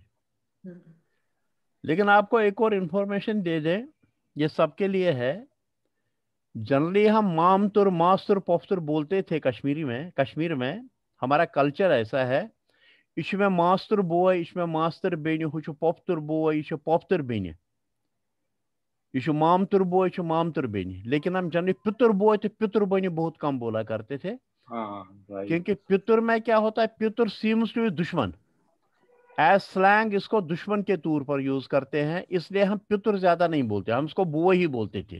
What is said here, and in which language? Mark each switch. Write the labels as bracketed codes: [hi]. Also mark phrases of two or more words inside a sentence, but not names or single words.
[hi] लेकिन आपको एक और इंफॉर्मेशन दे दें, ये सबके लिए है। जनरली हम [ks] मामतुर मास्तुर पफ्तुर [hi] बोलते थे कश्मीरी में, कश्मीर में हमारा कल्चर ऐसा है। [ks] इसमें मास्तुर बोय, इसमें मास्तर बेन, हुछ पफ्तुर बोय, इश पफ्तुर बेन, इश मामतुर बोय, इश मामतुर बेन। [hi] लेकिन हम जनरली [ks] पितुर बोय [hi] तो [ks] पितुर बेन [hi] बहुत कम बोला करते थे, हाँ राइट। क्योंकि पितुर में क्या होता है, पितुर [en] seems to be [hi] दुश्मन। [en] as slang [hi] इसको दुश्मन के तौर पर यूज करते हैं, इसलिए हम पितुर ज्यादा नहीं बोलते, हम इसको बोय ही बोलते थे।